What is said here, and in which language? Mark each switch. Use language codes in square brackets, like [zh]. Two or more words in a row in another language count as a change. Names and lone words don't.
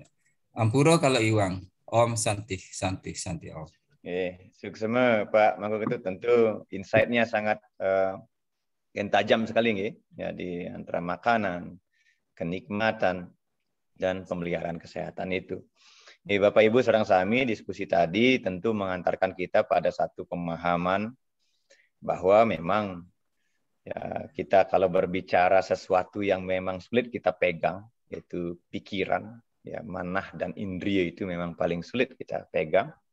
[ban] Ampuro kalau Iwang, [sa] ॐ शान्ति ॐ. [id] Suksema Pak Mangku itu tentu insight-nya sangat yang tajam sekali nih, ya, di antara makanan, kenikmatan, dan pemeliharaan kesehatan itu. Bapak Ibu [ban] sareng sami [id] diskusi tadi tentu mengantarkan kita pada satu pemahaman bahwa memang ya, kita kalau berbicara sesuatu yang memang sulit kita pegang, yaitu pikiran, ya, manah dan indria itu memang paling sulit kita pegang.